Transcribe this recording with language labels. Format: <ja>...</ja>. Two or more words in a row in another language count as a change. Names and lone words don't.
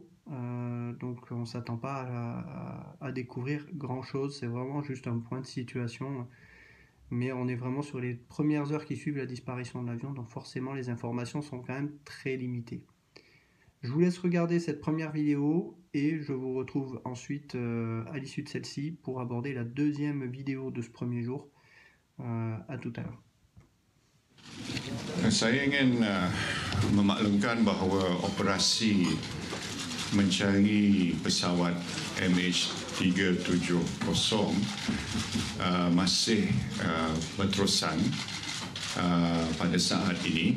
<fr>Donc on ne s'attend pas à découvrir grand chose, c'est vraiment juste un point de situation, mais on est vraiment sur les premières heures qui suivent la disparition de l'avion, donc forcément les informations sont quand même très limitées. Je vous laisse regarder cette première vidéo et je vous retrouve ensuite à l'issue de celle-ci pour aborder la deuxième vidéo de ce premier jour. À tout à l'heure.</fr> <ms>Saya ingin memaklumkan bahawa operasi mencari pesawat MH370 masih berterusan pada saat ini.</ms>